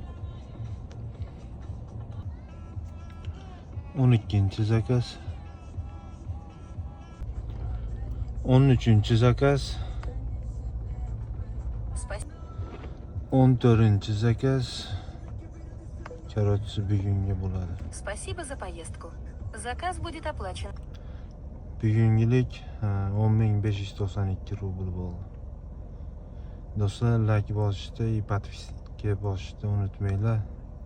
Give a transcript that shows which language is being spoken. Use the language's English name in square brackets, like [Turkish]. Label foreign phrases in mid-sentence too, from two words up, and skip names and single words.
[Uzbek] 12-chi zakaz, 13-chi zakaz, 14-chi zakaz. Короче, bugunga bo'ladi. [Russian] Спасибо за поездку. Заказ будет оплачен. [Uzbek] Bugungilik 10.592 rubl bo'ldi. Do'stlar, like bosishni, подписка bosishni unutmanglar.